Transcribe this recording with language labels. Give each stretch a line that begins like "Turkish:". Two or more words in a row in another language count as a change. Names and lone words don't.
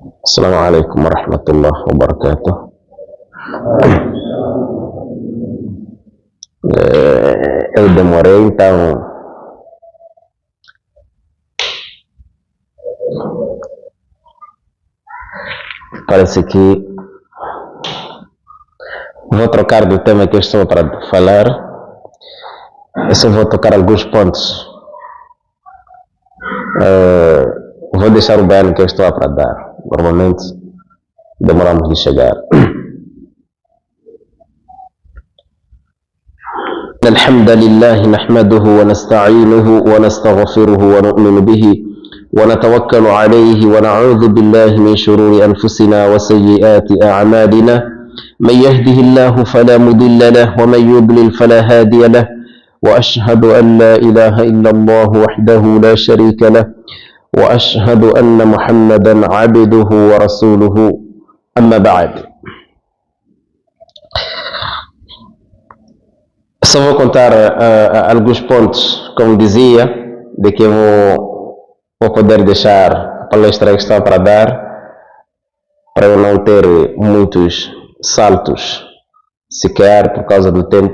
Arabic: السلام عليكم ورحمة الله وبركاته.
Portuguese: Eu demorei, então parece que vou trocar do tema que eu estou para falar. Eu só vou tocar alguns pontos. Vou deixar o bem que eu estou para dar. Normalmente demoramos de chegar.
Arabic: الحمد لله نحمده ونستعينه ونستغفره ونؤمن به ونتوكل عليه ونعوذ بالله من شرور أنفسنا وسيئات أعمالنا. من يهده الله فلا مضل له ومن يضلل فلا هادي له، وأشهد أن لا إله إلا الله وحده لا شريك له، وأشهد أن محمدا عبده ورسوله. أما بعد،
Portuguese: só vou contar alguns pontos, como dizia, de que eu vou poder deixar a palestra que está para dar, para eu não ter muitos saltos sequer por causa do tempo.